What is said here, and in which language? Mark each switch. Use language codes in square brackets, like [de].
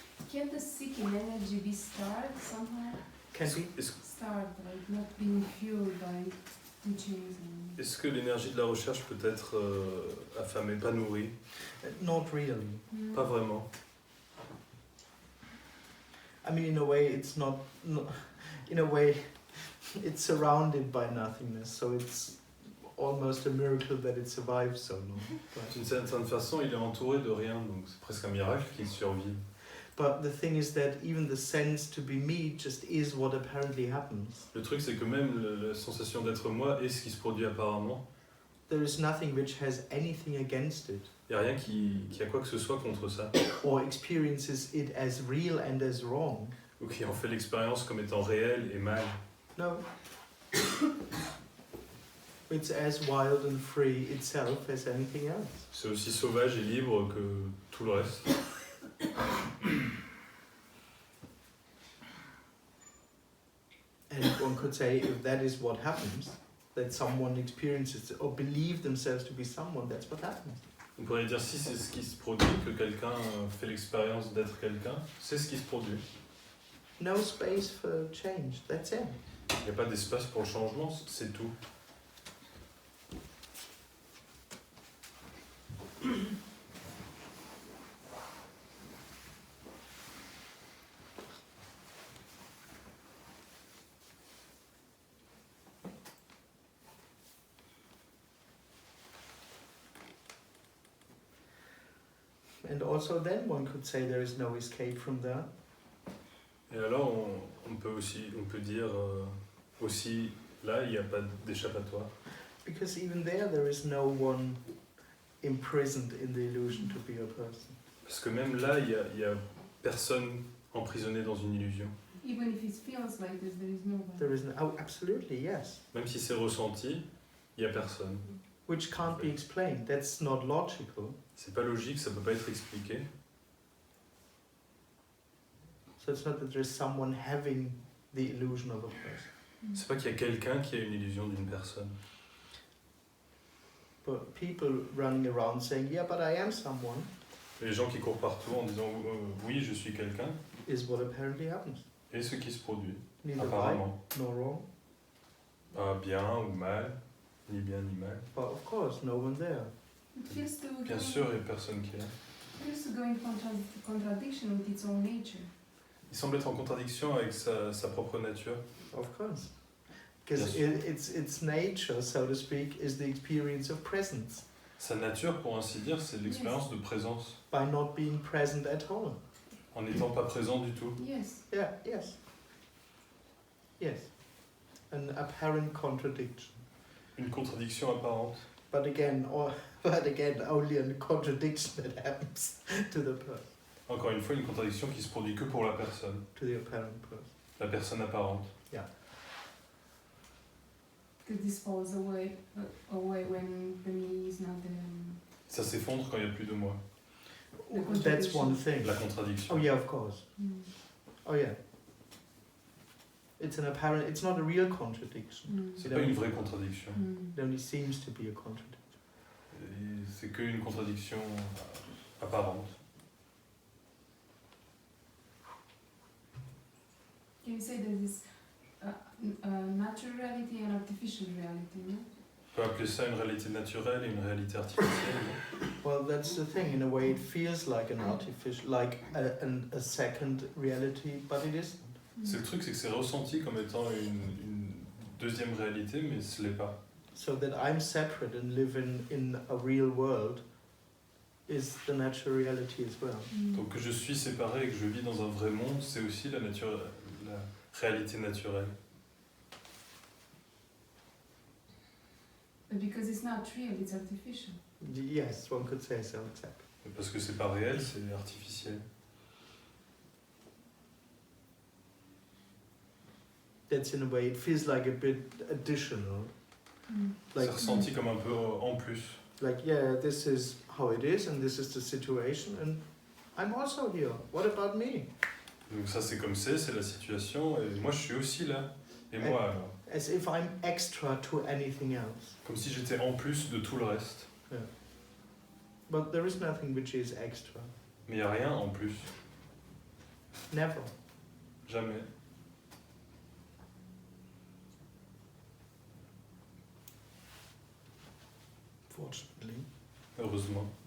[en] Can the seeking energy be starved somehow? Can be. Starved, like not being fueled by teachings and... [fr] Est-ce que l'énergie de la recherche peut être affamée, pas nourrie? [en] Not really. [fr] Pas vraiment. [en] I mean, in a way, it's not. In a way, it's surrounded by nothingness, so it's almost a miracle that it survives so long. [fr] D'une certaine façon, il est entouré de rien, donc c'est presque un miracle qu'il survive. [en] But the thing is that even the sense to be me just is what apparently happens. [fr] Le truc, c'est que même la sensation d'être moi est ce qui se produit apparemment. [en] There is nothing which has anything against it. [fr] Il n'y a rien qui a quoi que ce soit contre ça. [en] Or experiences it as real and as wrong. [fr] Ou qui en fait l'expérience comme étant réelle et mal. [en] No. It's as wild and free itself as anything else. [fr] C'est aussi sauvage et libre que tout le reste. [en] And one could say if that is what happens, that someone experiences or believe themselves to be someone, that's what happens. [fr] On pourrait dire si c'est ce qui se produit, que quelqu'un fait l'expérience d'être quelqu'un, c'est ce qui se produit. [en] No space for change, that's it. [fr] Il n'y a pas d'espace pour le changement, c'est tout. [en] And also then one could say there is no escape from that. [fr] Et alors on peut dire aussi là il n'y a pas d'échappatoire. [en] Because even there is no one imprisoned in the illusion to be a person. [fr] Parce que même là il y a personne emprisonné dans une illusion. [en] Even if it feels like this, there is nobody. There is no, oh, absolutely, yes. [fr] Même si c'est ressenti, il n'y a personne. [en] Which can't be explained. That's not logical. [fr] C'est pas logique, ça peut pas être expliqué. [en] So it's not that there's someone having the illusion of a person. [fr] C'est pas qu'il y a quelqu'un qui a une illusion d'une personne. [en] But people running around saying, yeah, but I am someone, [fr] Les gens qui courent partout en disant oui, je suis quelqu'un, [en] is what apparently happens. [fr] et ce qui se produit, [en] Neither right [fr] apparemment. [en] nor wrong. [fr] Pas bien ou mal, ni bien ni mal. [en] But of course, no one there. It feels to [fr] Bien [en] go, [fr] sûr, il n'y a personne qui est là. [en] it feels to go in contradiction with its own nature. [fr] Il semble être en contradiction avec sa propre nature. [en] Of course. Because Yes. its nature, so to speak, is the experience of presence. [fr] Sa nature, pour ainsi dire, c'est l'expérience de présence, [en] By not being present at all. [fr] en n'étant pas présent du tout. [en] Yes. Yeah, yes. Yes. An apparent contradiction. [fr] Une contradiction apparente. [en] But again, only a contradiction that happens to the person, [fr] Encore une fois, une contradiction qui se produit que pour la personne, [en] to the apparent person. [fr] la personne apparente. [en] Because this falls away when the me is not there. [fr] Ça s'effondre quand il n'y a plus de moi. [en] That's one thing. [fr] La contradiction. [en] Oh yeah, of course. Mm. Oh yeah. It's not a real contradiction. Mm. [fr] C'est pas une vraie contradiction. Mm. [en] It only seems to be a contradiction. [fr] Et c'est qu'une contradiction apparente. [en] Can you say that this natural reality and artificial reality, no? [fr] On peut appeler ça une réalité naturelle et une réalité artificielle. [en] Well, that's the thing. In a way, it feels like an artificial, like a second reality, but it isn't. [fr] C'est le truc, c'est que c'est ressenti comme étant une deuxième réalité, mais ce l'est pas. [en] So that I'm separate and live in a real world is the natural reality as well. Mm. [fr] Donc que je suis séparé et que je vis dans un vrai monde, c'est aussi la réalité naturelle. [en] But because it's not real, it's artificial. Yes, one could say so, exactly. [fr] Et parce que c'est pas réel, c'est artificiel. [en] That's in a way, it feels like a bit additional. Mm. [fr] C'est [en] Like, [fr] ressenti comme un peu en plus. [en] like, yeah, this is how it is and this is the situation and I'm also here. What about me? [fr] Donc ça c'est comme c'est la situation, et moi je suis aussi là. Et moi alors? [en] As if I'm extra to anything else. [fr] Comme si j'étais en plus de tout le reste. [en] But there is nothing which is extra. [fr] Mais il n'y a rien en plus. [en] Never. [fr] Jamais. [en] Fortunately. [fr] Heureusement.